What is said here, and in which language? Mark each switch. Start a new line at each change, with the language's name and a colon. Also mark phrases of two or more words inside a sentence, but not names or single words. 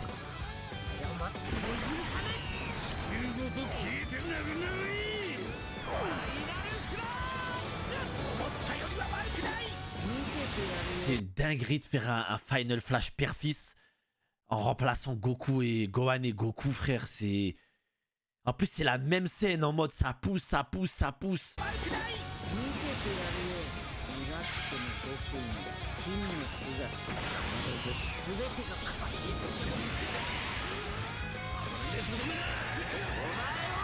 Japanese: 許さない地球ごと消えてなくなりファイナルクラッシュ思ったよりは悪くない見せてやる
French: C'est une dinguerie de faire un Final Flash père-fils en remplaçant Goku et Gohan et Goku, frère. C'est. En plus, c'est la même scène en mode ça pousse, ça pousse, ça pousse.
Japanese: 見せてやるよいなくても僕の真の姿これで全てが変わりこれでとどめなお前